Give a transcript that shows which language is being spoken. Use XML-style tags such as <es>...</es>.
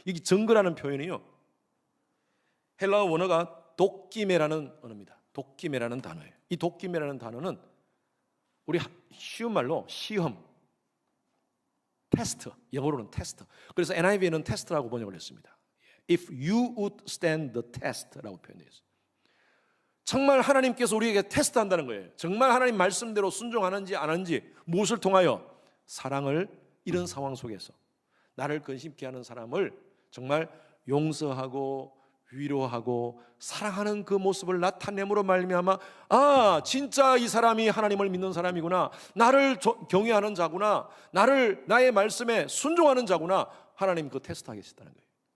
<ko>이게 증거라는 표현이요, 헬라어 원어가 도끼메라는 언어입니다. 도끼메라는 단어예요. 이 도끼메라는 단어는 우리 쉬운 말로 시험, 테스트, 영어로는 테스트. 그래서 NIV에는 테스트라고 번역을 했습니다.</ko> <en>If you would stand the test라고</en> <ko>표현되어 있어요. 정말 하나님께서 우리에게 테스트한다는 거예요. 정말 하나님 말씀대로 순종하는지 안 하는지, 무엇을 통하여? 사랑을, 이런 상황 속에서 나를 근심케 하는 사람을 정말 용서하고 위로하고 사랑하는 그 모습을 나타냄으로 말미암아, 진짜 이 사람이 하나님을 믿는 사람이구나, 나를 경외하는 자구나, 나의 말씀에 순종하는 자구나, 하나님 그 테스트하겠다는 거예요.</ko>